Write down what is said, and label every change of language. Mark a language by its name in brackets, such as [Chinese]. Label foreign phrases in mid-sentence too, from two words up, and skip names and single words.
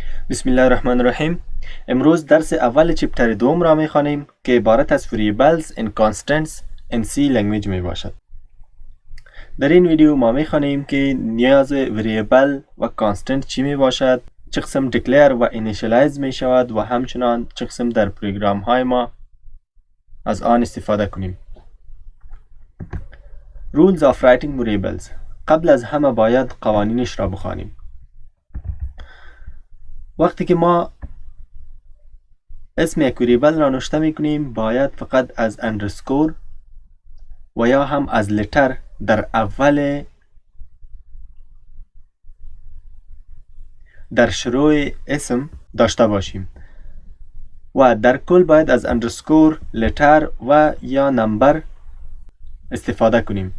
[Persian] بسم الله الرحمن الرحیم. امروز درس اول چپتر دوم را میخوانیم که عبارت از [English] variables and constants in C language [Persian] می باشد. در این ویدیو ما میخوانیم که نیاز variable و constant چی می باشد، چه قسم declare و initialize می شود و همچنان چه قسم در پروگرام های ما از آن استفاده کنیم. [English] Rules of writing variables. [Persian] قبل از همه باید قوانینش را بخوانیم. وقتی که ما اسم یک وریبل را نوشته میکنیم باید فقط از اندرسکور و یا هم از لتر در اول در شروع اسم داشته باشیم و در کل باید از اندرسکور، لتر و یا نمبر استفاده کنیم.